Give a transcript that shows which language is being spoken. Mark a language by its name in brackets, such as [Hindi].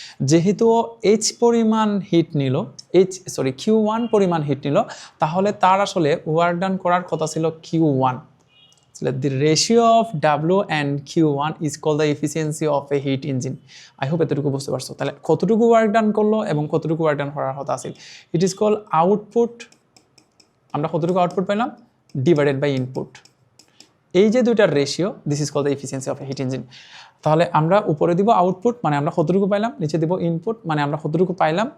[Bangla] যেহেতু পরিমাণ হিট নিল, Q1 পরিমাণ হিট নিল, তাহলে তার আসলে ওয়ার্ক ডান করার কথা ছিল Q1. [English] The ratio of W and Q1 is called the efficiency of a heat engine. I hope [Bangla] এতটুকু বুঝতে পারছো। তাহলে কতটুকু ওয়ার্ক ডান করলো এবং কতটুকু ওয়ার্ক ডান করার কথা আছে, [English] It is called output. [Bangla] আমরা কতটুকু আউটপুট পেলাম ডিভাইডেড বাই ইনপুট। এই যে দুইটার ratio, [English] This is called the efficiency of a heat engine. [Bangla] তাহলে আমরা উপরে দিব আউটপুট, মানে আমরা কতটুকু পাইলাম, নিচে দিব ইনপুট, মানে আমরা কতটুকু পাইলাম।